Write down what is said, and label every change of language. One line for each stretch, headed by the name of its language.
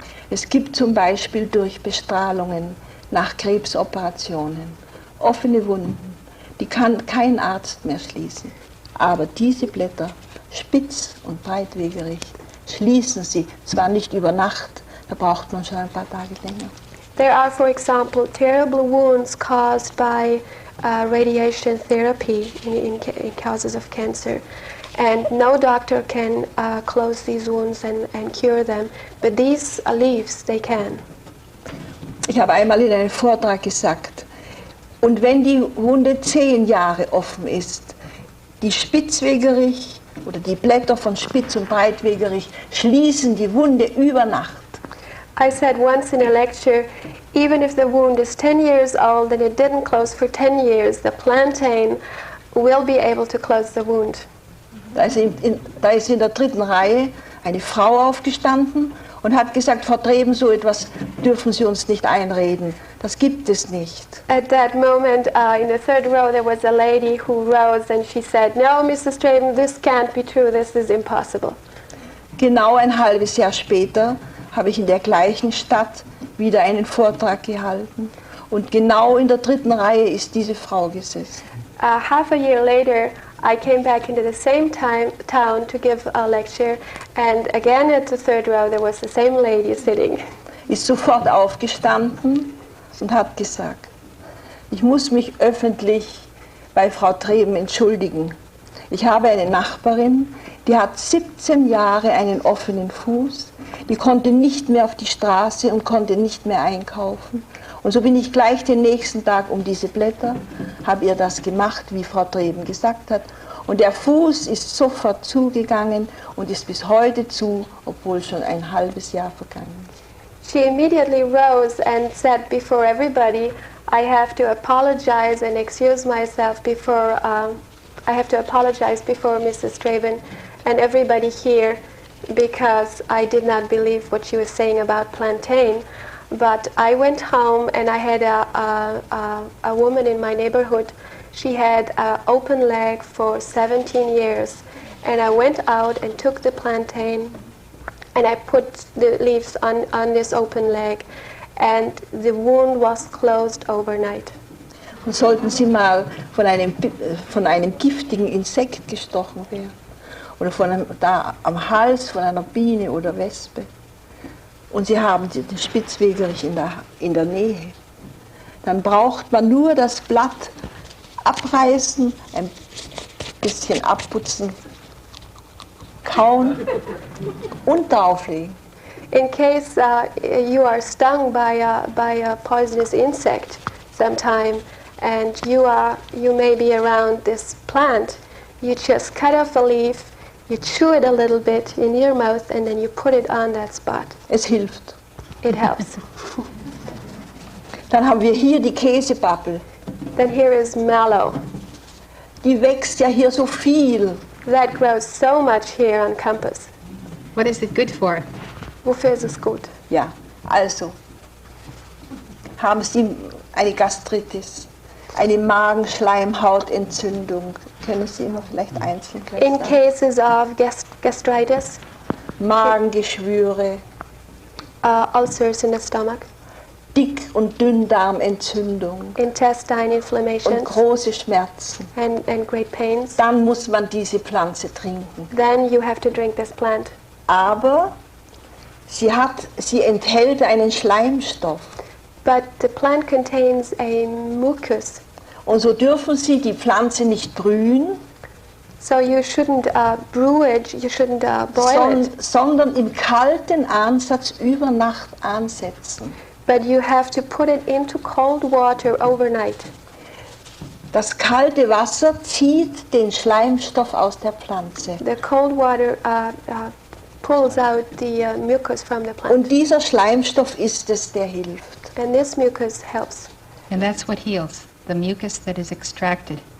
German: Es gibt zum Beispiel durch Bestrahlungen nach Krebsoperationen offene Wunden, die kann kein Arzt mehr schließen. Aber diese Blätter, spitz und breitwegerig, schließen sie, zwar nicht über Nacht, da braucht man schon ein paar Tage länger.
English: There are, for example, terrible wounds caused by radiation therapy in cases of cancer. And no doctor can close these wounds and cure them, but these leaves, they can.
German: Ich habe einmal in einem Vortrag gesagt, und wenn die Wunde 10 Jahre offen ist, die spitzwegerig oder die Blätter von spitz und breitwegerig schließen die Wunde über Nacht.
English: I said once in a lecture, even if the wound is 10 years old and it didn't close for 10 years, the plantain will be able to close the wound.
German: Da ist in der dritten Reihe eine Frau aufgestanden und hat gesagt, Frau Treben, so etwas dürfen Sie uns nicht einreden. Das gibt es nicht.
English: At that moment, in the third row, there was a lady who rose and she said, "No, Mrs. Treben, this can't be true. This is impossible."
German: Genau ein halbes Jahr später habe ich in der gleichen Stadt wieder einen Vortrag gehalten. Und genau in der dritten Reihe ist diese Frau gesessen.
English: Half a year later, I came back into the same town to give a lecture, and again at the third row there was the same lady sitting.
German: Ist sofort aufgestanden und hat gesagt, ich muss mich öffentlich bei Frau Treben entschuldigen. Ich habe eine Nachbarin, die hat 17 Jahre einen offenen Fuß, die konnte nicht mehr auf die Straße und konnte nicht mehr einkaufen. Und so bin ich gleich den nächsten Tag um diese Blätter, habe ihr das gemacht, wie Frau Treben gesagt hat. Und der Fuß ist sofort zugegangen und ist bis heute zu, obwohl schon ein halbes Jahr vergangen ist.
English: She immediately rose and said before everybody, I have to apologize and excuse myself before, I have to apologize before Mrs. Treben and everybody here because I did not believe what she was saying about plantain. But I went home and I had a woman in my neighborhood. She had an open leg for 17 years. And I went out and took the plantain and I put the leaves on this open leg. And the wound was closed overnight.
German: Und sollten Sie mal von einem giftigen Insekt gestochen werden oder da am Hals von einer Biene oder Wespe, und Sie haben den Spitzwegerich in der Nähe, dann braucht man nur das Blatt abreißen, ein bisschen abputzen, kauen und drauflegen.
English: In case you are stung by a poisonous insect sometime and you may be around this plant, you just cut off a leaf, you chew it a little bit in your mouth and then you put it on that spot.
German: Es hilft.
English: It helps.
German: Dann haben wir hier die Käsepappel.
English: Then here is mallow.
German: Die wächst ja hier so viel.
English: That grows so much here on campus. What is it good for?
German: Wofür ist es gut? Ja, also haben Sie eine Gastritis, eine Magenschleimhautentzündung. Können Sie immer vielleicht einzeln gleich
English: In
German: sagen?
English: cases of gastritis,
German: Magengeschwüre,
English: ulcers in the stomach,
German: Dick- und Dünndarmentzündung
English: intestine
German: und
English: inflammation,
German: große Schmerzen.
English: and great pains,
German: Dann muss man diese Pflanze trinken.
English: then you have to drink this plant.
German: Aber sie enthält einen Schleimstoff.
English: But the plant contains a mucus,
German: Und so dürfen Sie die Pflanze nicht brühen,
English: so you shouldn't brew it, you shouldn't boil it,
German: sondern im kalten Ansatz über Nacht ansetzen.
English: but you have to put it into cold water overnight.
German: Das kalte Wasser zieht den Schleimstoff aus der Pflanze.
English: The cold water pulls out the mucus from the plant,
German: Und dieser Schleimstoff ist es, der hilft.
English: and this mucus helps, And that's what heals, the mucus that is extracted